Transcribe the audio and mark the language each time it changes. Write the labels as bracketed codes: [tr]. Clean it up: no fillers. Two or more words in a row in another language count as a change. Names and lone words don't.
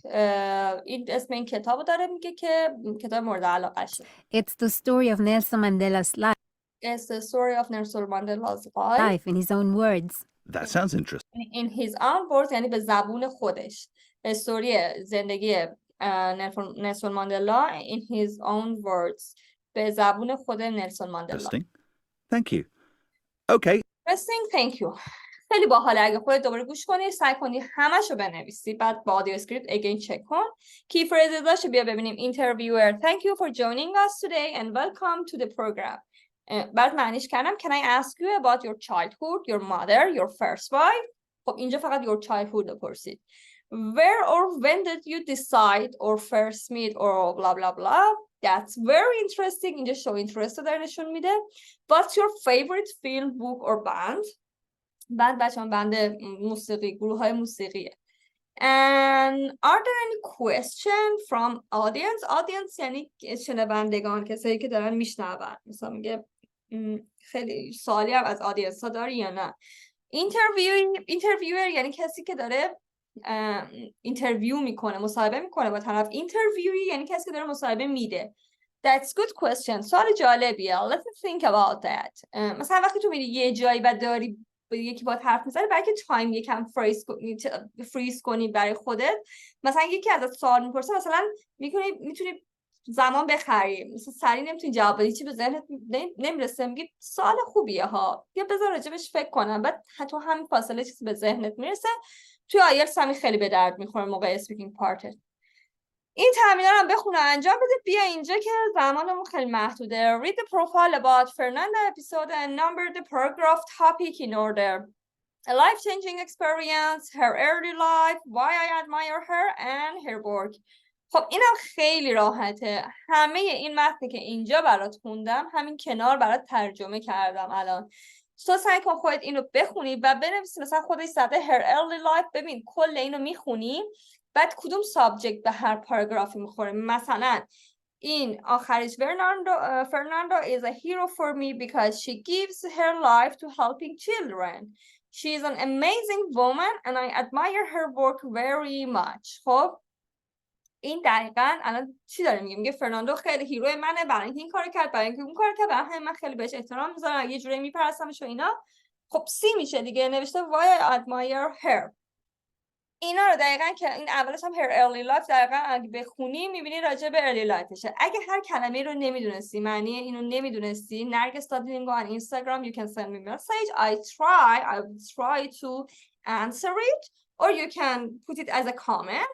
[fa] این اسم این کتابو داره میگه که کتاب مورد علاقشه. [en] It's the story of Nelson Mandela's It's the story of Nelson Mandela's life. life in his own words. That sounds interesting. In his own words [fa] یعنی به زبون خودش. استوری زندگی نلسون ماندلا [en] in his own words. [fa] به زبون خود نلسون ماندلا. [en] Interesting. Thank you. Okay. Interesting. Thank you. [fa] خیلی باحاله. اگه خودت دوباره گوش کنی سعی کنی همشو بنویسی بعد با آدیو اسکریپت again چک کن. کی فریزاشو بیا ببینیم. [en] Interviewer, thank you for joining us today and welcome to the program. [fa] بعد معنیش کردم [en] can I ask you about your childhood, your mother, your first wife. [fa] خب اینجا فقط [en] your childhood [fa] رو پرسید. [en] Where or when did you decide or first meet or blah blah blah. That's very interesting. [fa] اینجا [en] show interest [fa] رو داره نشون میده. [en] What's your favorite film, book or band. [fa] بعد بچه‌ها بند موسیقی گروه های موسیقیه. [en] And are there any question from audience? [fa] Audience یعنی شنوندگان کسایی که دارن میشنون. مثلا میگه خیلی سوالی هم از آدینس ها داری یا نه. اینترویور یعنی کسی که داره اینترویو میکنه مصاحبه میکنه با طرف. اینترویوی یعنی کسی که داره مصاحبه میده. [en] That's good question. [fa] سوال جالبیه. [en] Let me think about that. [fa] مثلا وقتی تو میری یه جایی و داری یکی با حرف میزنه برای که تایم یکم فریز کنی برای خودت. مثلا یکی ازت سوال میپرسه مثلا میتونی زمان بخری. مثلا سریع نمیتونی جواب بدی چی به ذهنت نمیرسه میگی سوال خوبیه ها یا بذار راجبش فکر کنم بعد حتی همین فاصله چیزی به ذهنت میرسه. توی آیلتس هم خیلی به درد میخوره موقع [en] speaking part. [fa] این تمرین‌ها رو بخون و انجام بده. بیا اینجا که زمانمون خیلی محدوده. [en] Read the profile about Fernanda episode and number the paragraph topic in order. A life-changing experience, her early life, why I admire her and her work. [fa] خب اینم خیلی راحته. همه این متنی که اینجا برات خوندم همین کنار برات ترجمه کردم الان. تو سعی کن خودت اینو بخونی و بنویسی. مثلا خودش زده [en] her early life. [fa] ببین کل اینو میخونی بعد کدوم سابجکت به هر پاراگرافی میخوره. مثلا این آخرش [en] Fernando is a hero for me because she gives her life to helping children. She is an amazing woman and I admire her work very much. [fa] خب این دقیقاً الان چی داره میگه فرناندو خیلی هیروی منه برای اینکه این کارو کرد برای اینکه اون کارو کرد برای همین من خیلی بهش احترام میذارم یه جوری میپرستمش و اینا. خب سی میشه دیگه نوشته [en] why I admire her. [fa] اینا رو دقیقاً که این اولش هم [en] her early life [fa] دقیقاً اگه بخونی میبینی راجع به [en] early life [fa] شه. اگه هر کلمه رو نمیدونستی معنی اینو نمیدونستی نرگس Lingo [en] on Instagram you can send me message. I will try to answer it or you can put it as a comment.